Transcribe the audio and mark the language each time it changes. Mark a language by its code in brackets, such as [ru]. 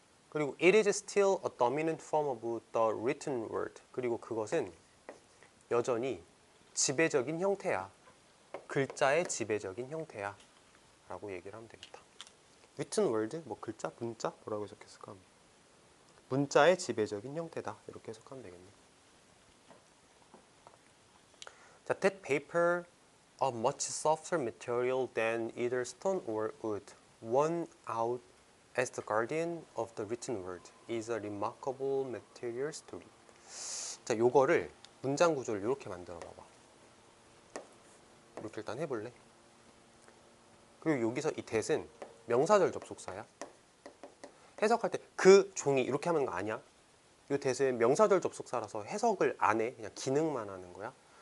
[en] 그리고 it is still a dominant form of the written word. [ko] 그리고 그것은 여전히 지배적인 형태야. 글자의 지배적인 형태야 라고 얘기를 하면 되겠다. written word, 뭐 글자, 문자 뭐라고 해석했을까? 문자의 지배적인 형태다 이렇게 해석하면 되겠네. [en] 자, that paper of much softer material than either stone or wood, won out as the guardian of the written word, is a remarkable material story. [ko] 자, 요거를 문장 구조를 이렇게 만들어 봐봐. 이렇게 일단 해볼래? 그리고 여기서 이 that은 명사절 접속사야. 해석할 때 그 종이 이렇게 하는 거 아니야. 이 that은 명사절 접속사라서 해석을 안 해. 그냥 기능만 하는 거야.